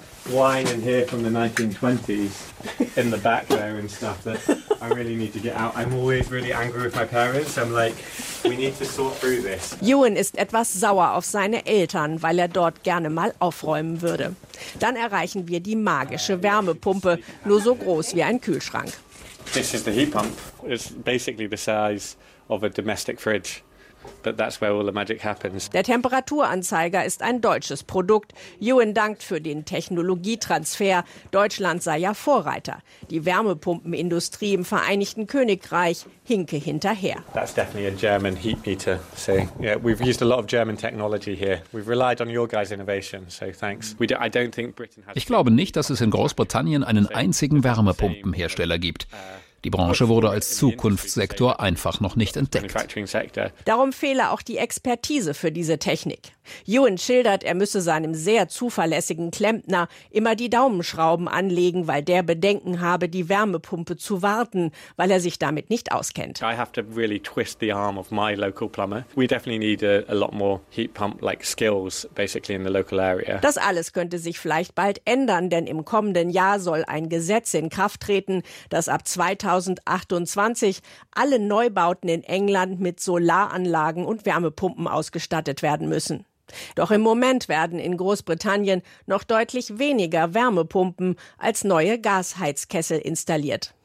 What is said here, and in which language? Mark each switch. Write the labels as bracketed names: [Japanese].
[German] Ewan ist etwas sauer auf seine Eltern, weil er dort gerne mal aufräumen würde. Dann erreichen wir die magische Wärmepumpe, nur so groß wie ein Kühlschrank. [English] This is the heat pump. It's basically the size of a domestic fridge. But that's where all the magic happens. [German] Der Temperaturanzeiger ist ein deutsches Produkt. Ewan dankt für den Technologietransfer. Deutschland sei ja Vorreiter. Die Wärmepumpenindustrie im Vereinigten Königreich hinke hinterher. [English] That's definitely a German heat meter. So, yeah, we've used a lot of German technology here. We've relied on your guys' innovation. So, thanks. I don't think Britain has. [German] Ich glaube nicht, dass es in Großbritannien einen einzigen Wärmepumpenhersteller gibt. Die Branche wurde als Zukunftssektor einfach noch nicht entdeckt. Darum fehle auch die Expertise für diese Technik. Ewan schildert, er müsse seinem sehr zuverlässigen Klempner immer die Daumenschrauben anlegen, weil der Bedenken habe, die Wärmepumpe zu warten, weil er sich damit nicht auskennt. [English] I have to really twist the arm of my local plumber. We definitely need a lot more heat pump like skills basically in the local area. [German] Das alles könnte sich vielleicht bald ändern, denn im kommenden Jahr soll ein Gesetz in Kraft treten, das ab 2028 alle Neubauten in England mit Solaranlagen und Wärmepumpen ausgestattet werden müssen. Doch im Moment werden in Großbritannien noch deutlich weniger Wärmepumpen als neue Gasheizkessel installiert.